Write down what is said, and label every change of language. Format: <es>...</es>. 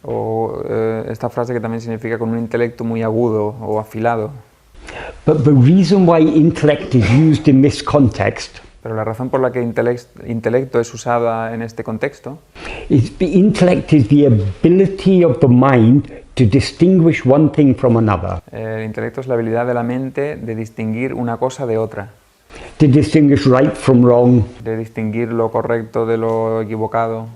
<es>O esta frase que también significa con un intelecto muy agudo o afilado.</es> <en>But the reason why intellect is used in this context,</en> <es>pero la razón por la que intelecto es usada en este contexto,</es> <en>is the intellect is the ability of the mind to distinguish one thing from another.</en> <es>El intelecto es la habilidad de la mente de distinguir una cosa de otra.</es> <en>To distinguish right from wrong,</en> <es>de distinguir lo correcto de lo equivocado,</es>